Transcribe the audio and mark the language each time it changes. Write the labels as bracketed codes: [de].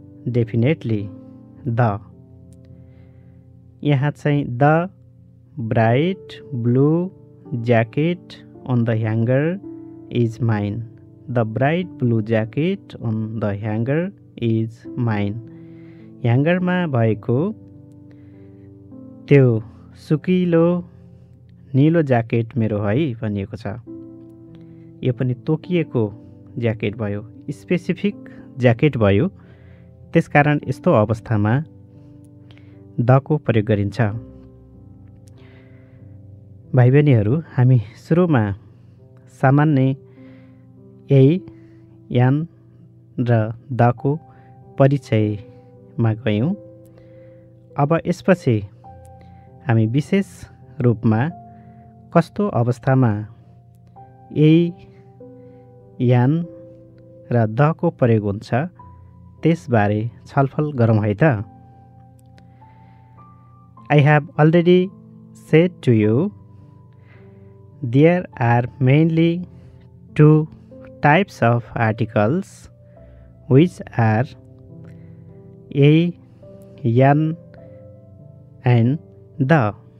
[en] Definitely the. [ne] यहाँ चाहिँ [en] the bright blue jacket on the hanger is mine. The bright blue jacket on the hanger is mine. [ne] ह्याङ्गरमा भएको त्यो सुकिलो नीलो jacket मेरो है भनिएको छ। यो पनि तोकिएको ज्याकेट भयो, स्पेसिफिक ज्याकेट भयो। त्यसकारण यस्तो अवस्थामा दको प्रयोग गरिन्छ। भाइ बहिनीहरू, हामी सुरुमा सामान्य ए, यान र दको परिचयमा गयौँ। अब यसपछि हामी विशेष रूपमा कस्तो अवस्थामा ए, यान र दको प्रयोग हुन्छ त्यसबारे छलफल गरौँ है त। [en] I have already said to you there are mainly two types of articles which are a, an and the.